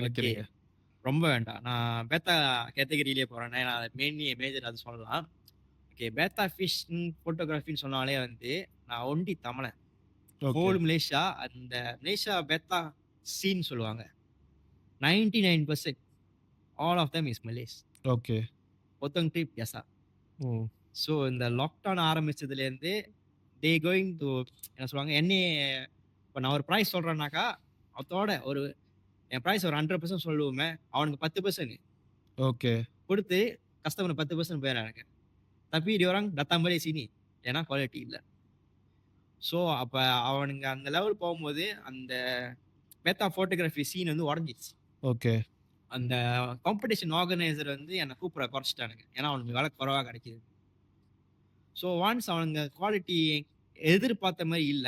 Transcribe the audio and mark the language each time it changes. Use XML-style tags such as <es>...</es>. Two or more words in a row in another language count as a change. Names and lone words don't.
<ta>ஓகே. நெனைக்கிறீங்க? ரொம்ப வேண்டாம். நான் பேத்தா கேட்டகரியிலேயே போறேன். நான் மேஜர் அது சொல்லலாம். ஓகே. பேத்தா</ta> <en>fish photography</en> <ta>சொன்னாலே வந்து நான் ஒண்டி தமிழன். ஓகே, ஹோல் மலேசியா அந்த மலேசியா பேத்தா சீன் சொல்லுவாங்க.</ta> <en>99% all of them is Malays.</en> <ta>ஓகே. ஒருத்தவங்க ட்ரிப் பியசா. ம். ஸோ இந்த லாக்டவுன் ஆரம்பிச்சதுலேருந்து</ta> <en>they going to</en> <ta>என்ன சொல்லுவாங்க, என்னைய இப்ப நான் ஒரு பிரைஸ் சொல்றேன்னாக்கா, அதோட என் பிரைஸ் ஒரு 100% சொல்லுவோமே, அவனுக்கு 10% ஓகே, குடுத்து கஸ்டமர் 10% போயிடுறானுங்க.</ta> <ms>Tapi dia orang datang balik sini.</ms> <ta>ஏன்னா குவாலிட்டி இல்ல. ஸோ அப்ப அவனுங்க அந்த லெவல் போகும்போது, அந்த பேத்தா</ta> <en>photography scene</en> <ta>வந்து உடைஞ்சிருச்சு. ஓகே, அந்த</ta> <en>competition organizer</en> <ta>வந்து என்ன கூப்பிட குறைச்சுட்டானுங்க. ஏன்னா அவனுக்கு விலை குறைவா கிடைக்குது.</ta> <en>so once</en> <ta>அவனுங்க குவாலிட்டி எதிர்பார்த்த மாரி இல்ல.</ta>